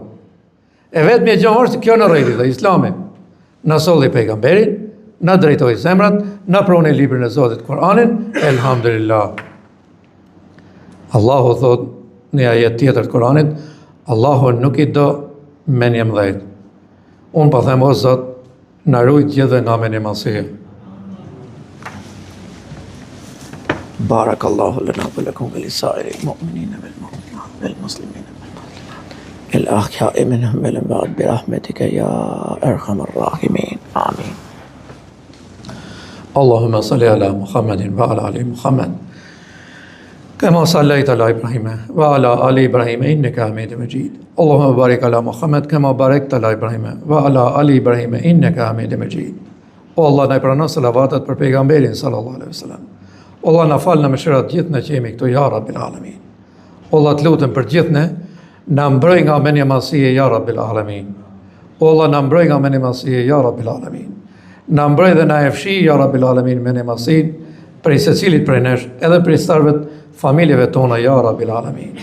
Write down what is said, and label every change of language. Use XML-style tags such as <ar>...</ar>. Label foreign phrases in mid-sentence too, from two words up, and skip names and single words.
<sq>E vetë me gjë është kjo në rriti dhe Islami. Na solli pejgamberin, na drejtoi zemrat, na proni librin e Zotit Kur'anin, elhamdulillah. Allahu thot në ajet tjetër të Kur'anit, Allahu nuk i do menje mëdhejt. Unë pa them o Zot, na rujt gjithë nga menje madhësie.</sq> <ar>بارك الله لنا ولكم ولسائر المؤمنين والمؤمنات والمسلمين والمسلمات الأحياء منهم والأموات برحمتك يا أرحم الراحمين. Amin. اللهم صل على محمد وعلى آل محمد. كما صليت على إبراهيم وعلى آل إبراهيم إنك حميد مجيد اللهم بارك على محمد كما باركت على إبراهيم وعلى آل إبراهيم إنك حميد مجيد</ar> <sq>O Allah, na i pranon salavatat për pejgamberin</sq> <ar>صلى الله عليه وسلم.</ar> <sq>O Allah, na fal në mëshirat gjithë në që jemi këtu,</sq> <ar>يا رب العالمين.</ar> <sq>O Allah, të lutem për gjithë ne, na mbroj nga menja madhësie,</sq> <ar>يا رب العالمين.</ar> <sq>O Allah, na mbroj nga menja madhësie,</sq> <ar>يا رب العالمين.</ar> <sq>Na mbroj dhe na e fshi,</sq> <ar>يا رب العالمين,</ar> <sq>menja madhësin, prej secilit prej nesh, edhe prej starvet familjeve tona,</sq> <ar>يا رب العالمين.</ar>